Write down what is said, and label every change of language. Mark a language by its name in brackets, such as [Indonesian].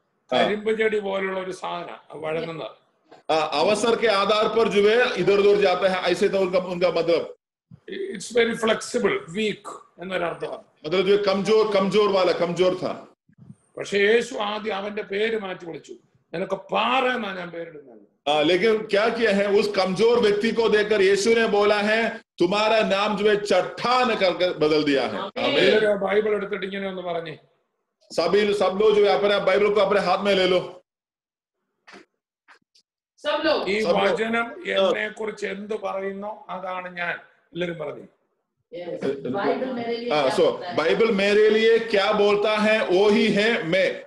[Malayalam] കരിമ്പ് ചെടി പോലുള്ള ഒരു സാധനം വഴങ്ങുന്നത്. [Hindi] अवसर के आधार पर जो है इधर उधर जाता है, ऐसे तो उनका मतलब [English] it's very flexible, weak [Malayalam] എന്നൊരർത്ഥമാണ്. [Hindi] मतलब जो कमजोर वाला कमजोर था. [Malayalam] പക്ഷെ യേശു ആദ്യം അവന്റെ പേര് മാറ്റി വിളിച്ചു. നിനക്ക് പാറ എന്നാ ഞാൻ പേരിടുന്നത്. [Hindi] लेकिन क्या किया है, उस कमजोर व्यक्ति को देखकर यीशु ने बोला है तुम्हारा नाम जो है चट्टान करके बदल दिया है. [Malayalam] ബൈബിൾ എടുത്തിട്ട് ഇങ്ങനെ ഒന്ന് പറഞ്ഞേ, [Hindi] सब लोग जो है अपने बाइबल को अपने हाथ में ले लो. [Malayalam] ഈ വചനം എന്നെ കുറിച്ച് എന്ത് പറയുന്നു അതാണ് ഞാൻ. എല്ലാവരും പറഞ്ഞു. [Hindi] बाइबल मेरे लिए क्या बोलता है वो ही है मैं.